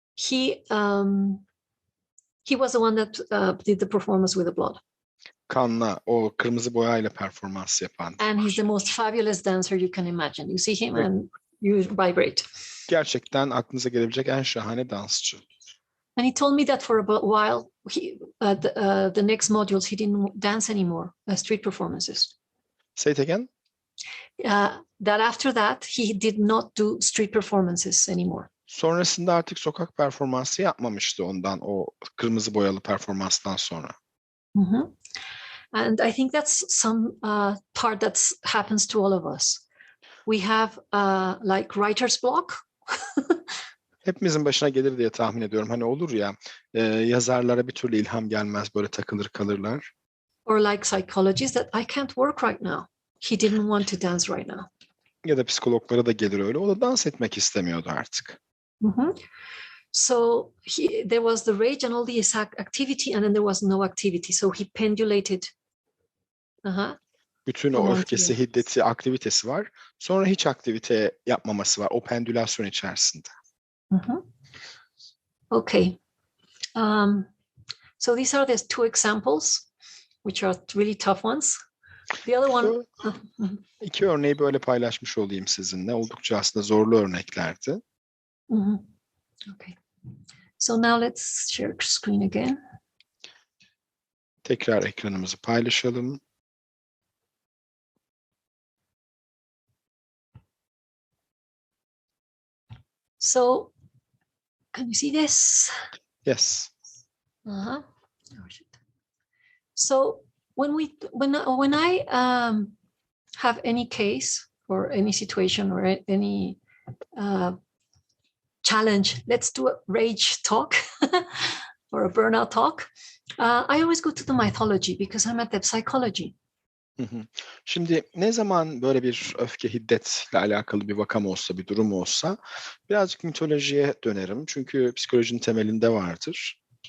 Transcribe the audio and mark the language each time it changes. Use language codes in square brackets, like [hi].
[en] He was the one that did the performance with the blood. [tr] Kanla, o kırmızı boyayla performans yapan. [en] And he's the most fabulous dancer you can imagine. You see him and you vibrate. [tr] Gerçekten aklınıza gelebilecek en şahane dansçı. [en] And he told me that for a while, the next modules, he didn't dance anymore, street performances. Say it again. That after that, he did not do street performances anymore. [tr] Sonrasında artık sokak performansı yapmamıştı ondan, o kırmızı boyalı performanstan sonra. [en] And I think that's some part that happens to all of us. We have like writer's block. [tr] Hepimizin başına gelir diye tahmin ediyorum. Hani olur ya, yazarlara bir türlü ilham gelmez, böyle takılır kalırlar. [en] Or like psychologists that I can't work right now. He didn't want to dance right now. [tr] Ya da psikologlara da gelir öyle. O da dans etmek istemiyordu artık. [en] So there was the rage and all the activity, and then there was no activity. So he pendulated. [tr] Bütün o öfkesi, hiddeti, aktivitesi var. Sonra hiç aktivite yapmaması var. O pendülasyon içerisinde. [en] Okay. So these are the two examples, which are really tough ones. The other one. [tr] İki örneği böyle paylaşmış olayım sizinle. Oldukça aslında zorlu örneklerdi. [en] Okay. So now let's share screen again. [tr] Tekrar ekranımızı paylaşalım. [en] So, can you see this? Yes. Oh, shit. So when I have any case or any situation or any challenge, let's do a rage talk or a burnout talk. I always go to the mythology because I'm at the psychology. [tr] Şimdi ne zaman böyle bir öfke, hiddetle alakalı bir vakam olsa, bir durum olsa birazcık mitolojiye dönerim. Çünkü psikolojinin temelinde vardır.